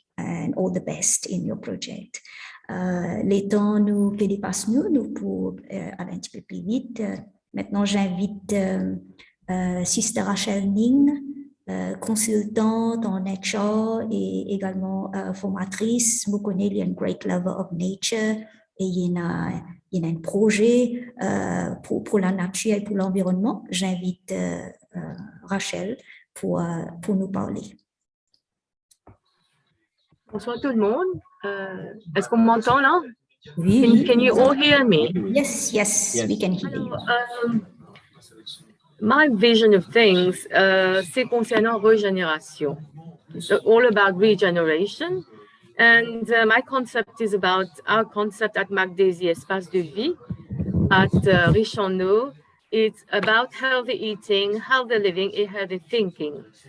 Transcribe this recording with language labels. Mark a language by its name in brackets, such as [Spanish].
[English] And all the best in your project. [French] Les temps nous dépassent nous pour aller un petit peu plus vite. Maintenant, j'invite Sister Rachel Ning, consultante en HR et également formatrice. Vous connaissez, il y a un great lover of nature et il y a un projet pour la nature et pour l'environnement. J'invite Rachel pour nous parler. Bonsoir tout le monde. Est-ce qu'on m'entend là? Oui. [English] Can you all hear me? Yes, we can hear you. My vision of things, [French] c'est concernant régénération. [English] It's all about regeneration. And my concept is about our concept at MacDaisy Espace de Vie at Riche en Eau. It's about healthy eating, healthy living et healthy thinking.